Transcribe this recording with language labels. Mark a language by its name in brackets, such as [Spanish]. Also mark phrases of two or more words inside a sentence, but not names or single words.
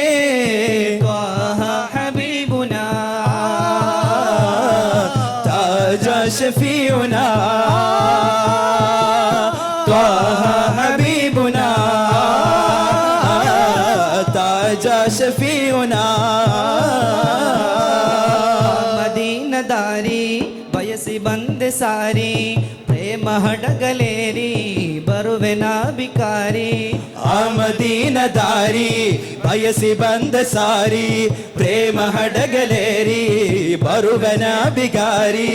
[Arabic] طه حبيبنا تاج شفيعنا طه حبيبنا تاج شفيعنا. [Kannada] ಮದೀನದಾರಿ ಬಯಸಿ ಬಂದೆ ಸಾರಿ, ಪ್ರೇಮ ಹಡಗಲೇರಿ ಬರುವೆನ ಬಿಕಾರಿ. ಆ ಮದೀನದಾರಿ ಬಯಸಿ ಬಂದ ಸಾರಿ, ಪ್ರೇಮ ಹಡಗಲೇರಿ ಬರುವನ ಬಿಗಾರಿ.